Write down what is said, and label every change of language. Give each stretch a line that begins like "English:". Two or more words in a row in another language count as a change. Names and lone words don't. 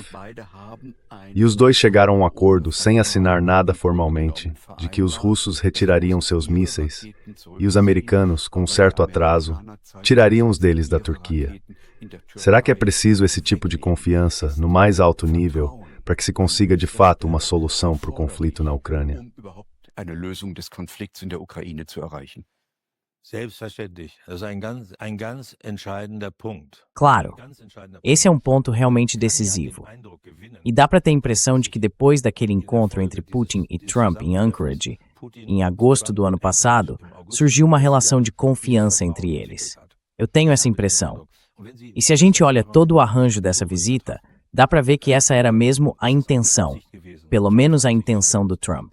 Portuguese: E os dois chegaram a um acordo, sem assinar nada formalmente, de que os russos retirariam seus mísseis e os americanos, com um certo atraso, tirariam os deles da Turquia. Será que é preciso esse tipo de confiança, no mais alto nível, para que se consiga de fato uma solução para o conflito na Ucrânia?
German: Selbstverständlich. Das ist ein ganz entscheidender Punkt.
Portuguese: Claro, esse é um ponto realmente decisivo. E dá para ter a impressão de que depois daquele encontro entre Putin e Trump em Anchorage, em agosto do ano passado, surgiu uma relação de confiança entre eles. Eu tenho essa impressão. E se a gente olha todo o arranjo dessa visita, dá para ver que essa era mesmo a intenção, pelo menos a intenção do Trump.